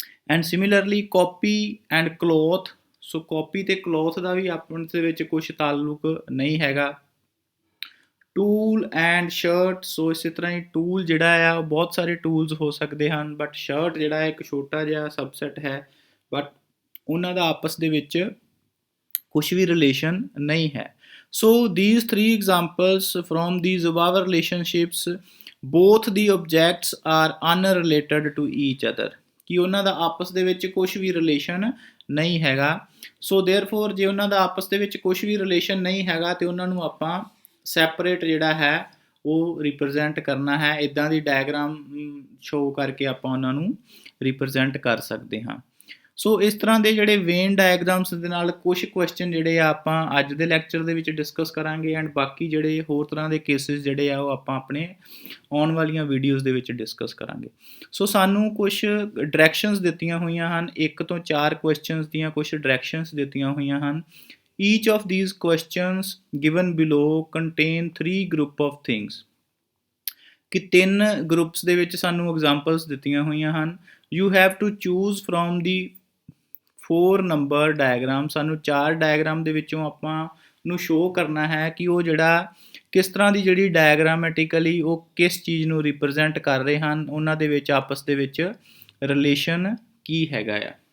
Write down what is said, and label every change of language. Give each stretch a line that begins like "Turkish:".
Punjabi: And similarly copy and cloth, so copy ਤੇ cloth ਦਾ ਵੀ ਆਪਸ ਦੇ ਵਿੱਚ ਕੁਝ ਤਾਲੁਕ ਨਹੀਂ ਹੈਗਾ। ਟੂਲ ਐਂਡ ਸ਼ਰਟ, ਸੋ ਇਸੇ ਤਰ੍ਹਾਂ ਹੀ ਟੂਲ ਜਿਹੜਾ ਆ ਉਹ ਬਹੁਤ ਸਾਰੇ ਟੂਲਸ ਹੋ ਸਕਦੇ ਹਨ ਬਟ ਸ਼ਰਟ ਜਿਹੜਾ ਇੱਕ ਛੋਟਾ ਜਿਹਾ ਸਬਸੈਟ ਹੈ ਬਟ ਉਹਨਾਂ ਦਾ ਆਪਸ ਦੇ ਵਿੱਚ ਕੁਝ ਵੀ ਰਿਲੇਸ਼ਨ ਨਹੀਂ ਹੈ।
English: so these three examples from these above relationships both the objects are unrelated to each other,
Punjabi: ਕਿ ਉਹਨਾਂ ਦਾ ਆਪਸ ਦੇ ਵਿੱਚ ਕੁਝ ਵੀ ਰਿਲੇਸ਼ਨ ਨਹੀਂ ਹੈਗਾ। ਸੋ ਦੇਅਰਫੋਰ ਜੇ ਉਹਨਾਂ ਦਾ ਆਪਸ ਦੇ ਵਿੱਚ ਕੁਝ ਵੀ ਰਿਲੇਸ਼ਨ ਨਹੀਂ ਹੈਗਾ ਤੇ ਉਹਨਾਂ ਨੂੰ ਆਪਾਂ ਸੈਪਰੇਟ ਜਿਹੜਾ ਹੈ ਉਹ ਰਿਪਰੈਜ਼ੈਂਟ ਕਰਨਾ ਹੈ। ਇੱਦਾਂ ਦੀ ਡਾਇਗਰਾਮ ਸ਼ੋ ਕਰਕੇ ਆਪਾਂ ਉਹਨਾਂ ਨੂੰ ਰਿਪਰੈਜ਼ੈਂਟ ਕਰ ਸਕਦੇ ਹਾਂ। ਸੋ ਇਸ ਤਰ੍ਹਾਂ ਦੇ ਜਿਹੜੇ ਵੇਨ ਡਾਇਗਰਾਮਸ ਦੇ ਨਾਲ ਕੁਝ ਕੁਐਸਚਨ ਜਿਹੜੇ ਆ ਆਪਾਂ ਅੱਜ ਦੇ ਲੈਕਚਰ ਦੇ ਵਿੱਚ ਡਿਸਕਸ ਕਰਾਂਗੇ ਐਂਡ ਬਾਕੀ ਜਿਹੜੇ ਹੋਰ ਤਰ੍ਹਾਂ ਦੇ ਕੇਸਿਸ ਜਿਹੜੇ ਆ ਉਹ ਆਪਾਂ ਆਪਣੇ ਆਉਣ ਵਾਲੀਆਂ ਵੀਡੀਓਜ਼ ਦੇ ਵਿੱਚ ਡਿਸਕਸ ਕਰਾਂਗੇ। ਸੋ ਸਾਨੂੰ ਕੁਝ ਡਾਇਰੈਕਸ਼ਨਸ ਦਿੱਤੀਆਂ ਹੋਈਆਂ ਹਨ, 1 ਤੋਂ 4 ਕੁਐਸਚਨਸ ਦੀਆਂ ਕੁਝ ਡਾਇਰੈਕਸ਼ਨਸ ਦਿੱਤੀਆਂ ਹੋਈਆਂ ਹਨ।
English: Each of these questions given below contain 3 group of things,
Punjabi: ਕਿ 3 ਗਰੁੱਪਸ ਦੇ ਵਿੱਚ ਸਾਨੂੰ ਐਗਜ਼ਾਮਪਲਸ ਦਿੱਤੀਆਂ ਹੋਈਆਂ ਹਨ।
English: You have to choose from the 4 number diagram,
Punjabi: ਸਾਨੂੰ 4 ਡਾਇਗਰਾਮ ਦੇ ਵਿੱਚੋਂ ਆਪਾਂ ਨੂੰ ਸ਼ੋ ਕਰਨਾ ਹੈ ਕਿ ਉਹ ਜਿਹੜਾ ਕਿਸ ਤਰ੍ਹਾਂ ਦੀ ਜਿਹੜੀ ਡਾਇਗਰਾਮੈਟਿਕਲੀ ਉਹ ਕਿਸ ਚੀਜ਼ ਨੂੰ ਰਿਪਰੈਜ਼ੈਂਟ ਕਰ ਰਹੇ ਹਨ, ਉਹਨਾਂ ਦੇ ਵਿੱਚ ਆਪਸ ਦੇ ਵਿੱਚ ਰਿਲੇਸ਼ਨ ਕੀ ਹੈਗਾ ਆ।